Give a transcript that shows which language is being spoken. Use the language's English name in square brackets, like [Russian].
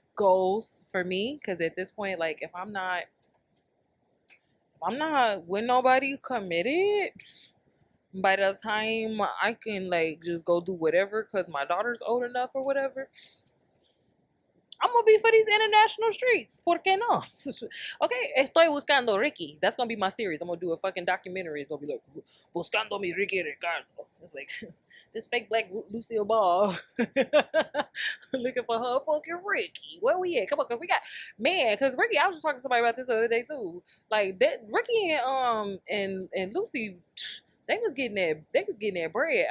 [English] Goals for me, because at this point, like if I'm not with nobody committed, by the time I can like just go do whatever because my daughter's old enough or whatever, I'm gonna be for these international streets. [Spanish] ¿Por qué no? Okay, estoy buscando Ricky. [English] That's gonna be my series. I'm gonna do a fucking documentary. It's gonna be like [Spanish] Buscando mi Ricky Ricardo. [English] It's like this fake black Lucille Ball looking for her fucking Ricky. Where we at? Come on, cause we got man. Cause Ricky, I was just talking to somebody about this the other day too. Like that, Ricky and Lucy. They was getting that bread.